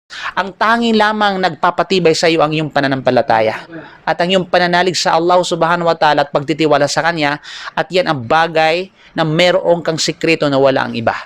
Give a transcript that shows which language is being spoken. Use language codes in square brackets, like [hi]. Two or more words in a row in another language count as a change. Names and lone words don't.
[tl] Ang tanging lamang nagpapatibay sa iyo ang iyong pananampalataya at ang iyong pananalig sa Allah [ar] سبحانه وتعالى [tl] at pagtitiwala sa Kanya, at yan ang bagay na meron kang sikreto na wala ang iba.